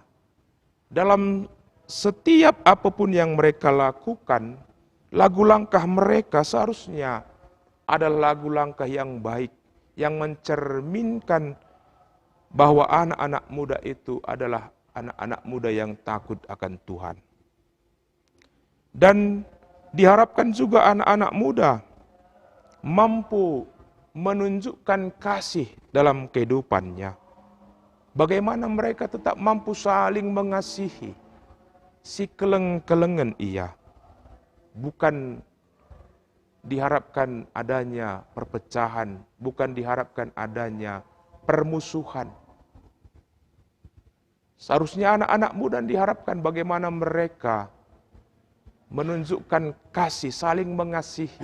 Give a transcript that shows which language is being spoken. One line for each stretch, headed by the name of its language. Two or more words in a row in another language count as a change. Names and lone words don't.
Indonesian: Dalam setiap apapun yang mereka lakukan, lagu langkah mereka seharusnya adalah lagu langkah yang baik, yang mencerminkan bahwa anak-anak muda itu adalah anak-anak muda yang takut akan Tuhan. Dan diharapkan juga anak-anak muda mampu menunjukkan kasih dalam kehidupannya. Bagaimana mereka tetap mampu saling mengasihi,
Batak Karo: si keleng-kelengan ia.
Indonesian: Bukan diharapkan adanya perpecahan, bukan diharapkan adanya permusuhan. Seharusnya anak-anak muda diharapkan bagaimana mereka menunjukkan kasih, saling mengasihi.